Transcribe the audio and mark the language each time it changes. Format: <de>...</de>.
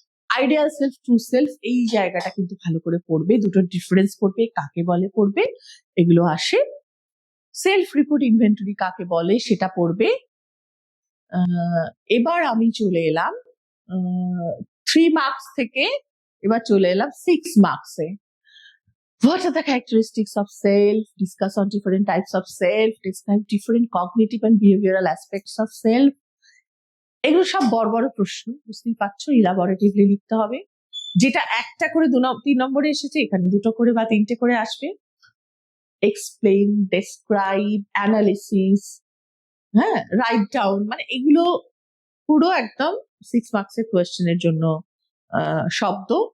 <bn>Ideal self, true self, এই জায়গাটা কিন্তু ভালো করে পড়বে, দুটোর ডিফারেন্স পড়বে, কাকে বলে পড়বে, এগুলো আসে। সেলফ রিপোর্ট ইনভেন্টরি কাকে বলে সেটা পড়বে। এবার আমি চলে এলাম 3 মার্কস থেকে, এবার চলে এলাম 6 মার্কসে।</bn> <en>What are the characteristics of self? Discuss on different types of self. Describe different cognitive and behavioral aspects of self.</en> <bn>এগুলো সব বড় বড় প্রশ্ন, বুঝতেই পারছো, ইলাবোরেটিভলি লিখতে হবে। যেটা একটা করে 3 নম্বরে এসেছে, এখানে 2টো করে বা 3টে করে আসবে। এক্সপ্লেইন, ডেসক্রাইব, অ্যানালিসিস, হ্যাঁ, রাইট ডাউন, মানে এগুলো পুরো একদম 6 মার্কসের কোয়েশ্চেনের জন্য শব্দ।</bn>